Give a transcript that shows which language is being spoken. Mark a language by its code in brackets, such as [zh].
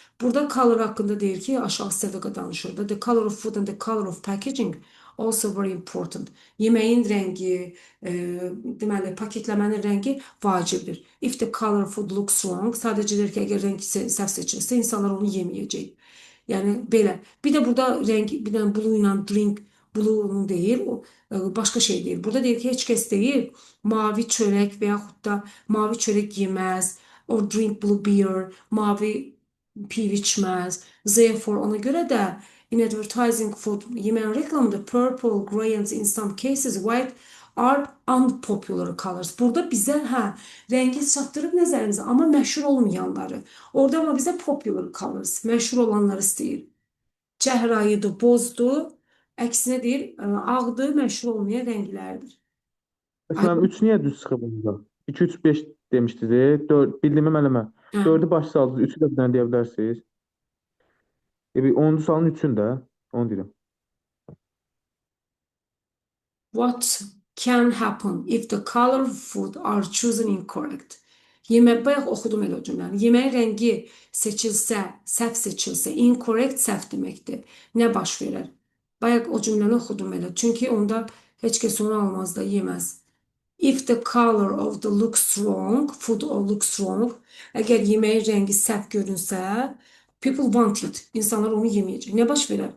[az] Burada color haqqında deyir ki, aşağı hissədə danışır da. [en] The color of food and the color of packaging also very important. [az] Yeməyin rəngi, deməli, paketləmənin rəngi vacibdir. [en] If the color of food looks wrong, [az] sadəcə deyir ki, əgər rəng səhv seçilirsə, insanlar onu yeməyəcək. Yəni belə. Bir də burada rəng, bir dənə blue ilə drink, blue deyil, o başqa şey deyil. Burada deyir ki, heç kəs deyil, mavi çörək və yaxud da mavi çörək yeməz, [en] or drink blue beer, [az] mavi piv içməz. [en] Therefore, [az] ona görə də [en] in advertising food, [az] yeməyin reklamında [en] purple, gray and in some cases white are unpopular colors. [az] Burada bizə rəngi çatdırıb nəzərimizə, amma məşhur olmayanları. Orada amma bizə [en] popular colors, [az] məşhur olanları istəyir. Çəhrayıdır, bozdur, əksinə deyir, ağdır, məşhur olmayan rənglərdir. Məsələn 3 niyə düz çıxıb bunda? 2 3 5 demişdiniz. 4 bildiyimi mənə. 4-ü başa saldınız, 3-ü də bir dənə deyə bilərsiniz. 10-cu sualın 3-ünü də, onu deyirəm. [en] What can happen if the color of food are chosen incorrect? [az] Bayaq oxudum elə o cümləni. Yeməyin rəngi seçilsə, səhv seçilsə, incorrect səhv deməkdir. Nə baş verər? Bayaq o cümləni oxudum elə. Çünki onda heç kəs onu almaz da, yeməz. [en] If the color of the looks wrong, food or looks wrong, [az] əgər yeməyin rəngi səhv görünsə, [en] people want it. [az] İnsanlar onu yeməyəcək. Nə baş verər?